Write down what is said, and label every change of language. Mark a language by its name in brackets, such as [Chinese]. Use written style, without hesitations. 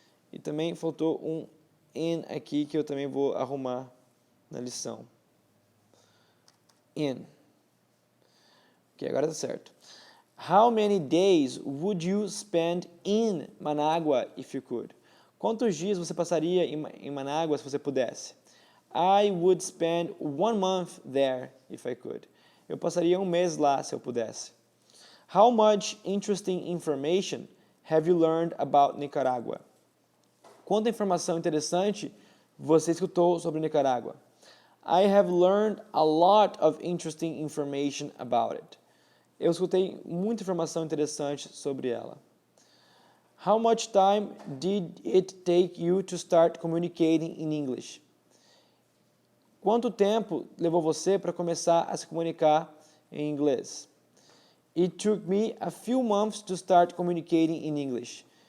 [Portuguese] E também faltou um in aqui que eu também vou arrumar na lição. In. Ok, agora está certo. [English] How many days would you spend in Managua if you could? [Portuguese] Quantos dias você passaria em Managua se você pudesse? [English] I would spend 1 month there if I could. [Portuguese] Eu passaria um mês lá se eu pudesse. [English] How much interesting information have you learned about Nicaragua? [Portuguese] Quanta informação interessante você escutou sobre Nicarágua? [English] I have learned a lot of interesting information about it. [Portuguese] Eu escutei muita informação interessante sobre ela. [English] How much time did it take you to start communicating in English? [Portuguese] Quanto tempo levou você para começar a se comunicar em inglês? [English] It took me a few months to start communicating in English.